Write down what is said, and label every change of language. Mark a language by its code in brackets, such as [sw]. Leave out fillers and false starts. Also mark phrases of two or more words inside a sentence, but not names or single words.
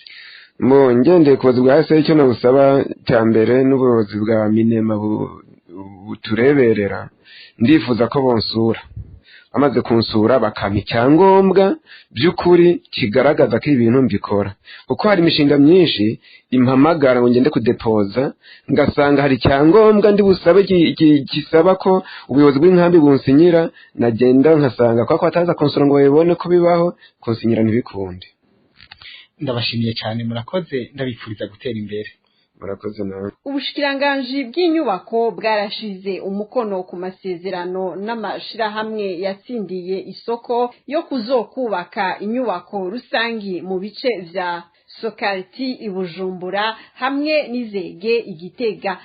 [rw] Ngendeye ku buyobozi bwa HCR icyo nabusaba cya mbere n'ubuyobozi bwa Minema butureberera, ndifuza ko bonsura, bamaze kunsura bakampa icyangombwa by'ukuri kigaragaza ko ibintu mbikora, kuko hari imishinga myinshi impamagara ngo ngende kudepoza ngasanga hari icyangombwa ndi busabe gisaba ko ubuyobozi bw'inkambi bunsinyira, nagenda nkasanga kwa bataza konsura ngo babibone ko bibaho, konsinyira ntibikunde. Ndabashimiye cyane, murakoze, ndabifuriza gutera imbere. Murakoze nawe. [rn] Ubushikiranganji bw'inyubako bwarashize umukono ku masezerano n'amashirahamwe yatsindiye isoko yo kuzokubaka inyubako rusangi mu bice vya Sokarti Ibujumbura hamwe n'Izege Igitega.